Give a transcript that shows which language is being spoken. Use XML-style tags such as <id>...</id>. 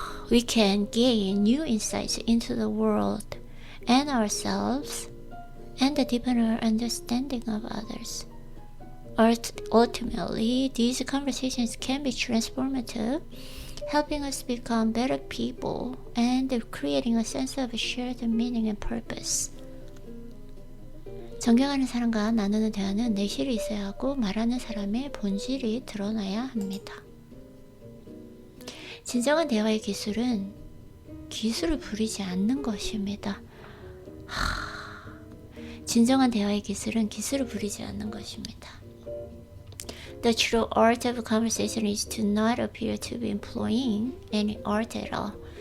<en>We can gain new insights into the world and ourselves and deepen our understanding of others. Ultimately, these conversations can be transformative, helping us become better people and creating a sense of shared meaning and purpose.</en> <ko>존경하는 사람과 나누는 대화는 내실이 있어야 하고 말하는 사람의 본질이 드러나야 합니다. 진정한 대화의 기술은 기술을 부리지 않는 것입니다. 진정한 대화의 기술은 기술을 부리지 않는 것입니다.</ko> <en>The true art of conversation is to not appear to be employing any art at all.</en>